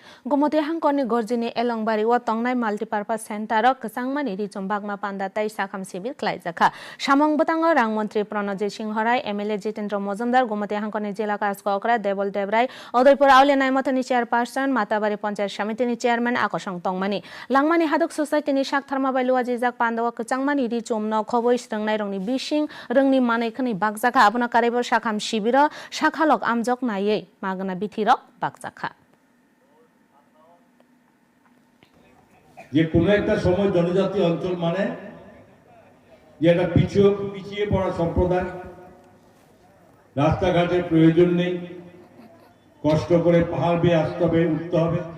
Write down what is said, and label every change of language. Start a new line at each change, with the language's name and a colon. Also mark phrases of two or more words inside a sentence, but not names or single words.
Kok Borok: Gumoti hangkoni gorjini elongbari o tongnai
English: multipurpose center
Kok Borok: o kesangmani ri chombakma panda tai sakham sibir klaijaka samong butango rangmantri Pranajit Singh Rai MLA Jitendra Mojumdar Gumoti hangkoni jela kaskokra Debol Debrai Odoipur Aulia Naimotani chairperson Matabari Panchayat Samiti ni chairman Akosang Tongmani Langmani Hadok Society ni Shak Tharma Bailua Jijak Pandawa kesangmani ri chomno khoboi srangnai rongni bising rongni manaikhani bakjaka abona karebo sakham sibiro sakhalok amjok naiye magana bithiro bakjaka
Bangla: যে কোনো একটা সময় জনজাতি অঞ্চল মানে যে একটা পিছিয়ে পড়া সম্প্রদায় রাস্তাঘাটের প্রয়োজন নেই কষ্ট করে পাহাড় বেয়ে আসতে হবে উঠতে হবে